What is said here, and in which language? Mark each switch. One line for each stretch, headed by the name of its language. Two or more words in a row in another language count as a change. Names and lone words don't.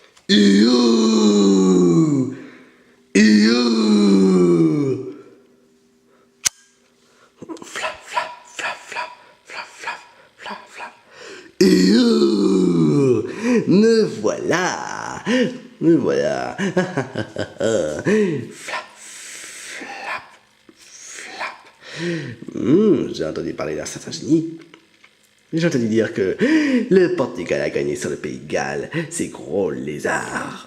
French: Iou! Iou! Flap, flap, flap, flap, flap, flap, flap, flap. Iou! Me voilà! Me voilà! Flap, flap, flap. J'ai entendu parler d'un certain génie. J'ai entendu dire que le Portugal a gagné sur le Pays de Galles, ces gros lézards.